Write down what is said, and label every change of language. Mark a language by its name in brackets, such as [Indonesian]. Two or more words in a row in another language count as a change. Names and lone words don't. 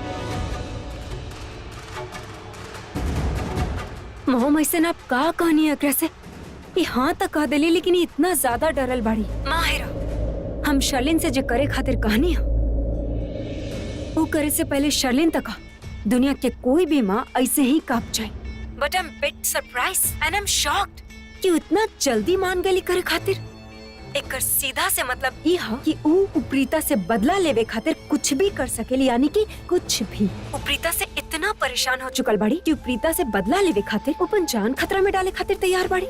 [Bhojpuri] मॉम ऐसे ना आप का कहनी एकरा से? ये हाँ तक कह देली लेकिन ये इतना ज्यादा डरल बाड़ी। माहिरा, हम शर्लिन से जो करे खातिर कहनी है वो करे से पहले शर्लिन तक दुनिया के कोई भी माँ ऐसे ही कांप जाए। [English] But I am bit surprise and I am shocked [Bhojpuri] कि वो इतना जल्दी मान गई करे खातिर। एकर सीधा से मतलब ई है कि ऊ प्रीता से बदला लेवे खातिर कुछ भी कर सकेली, यानी कि कुछ भी। ऊ प्रीता से इतना परेशान हो चुकल बाड़ी कि प्रीता से बदला लेवे खातिर अपन जान खतरा में डाले खातिर तैयार बाड़ी।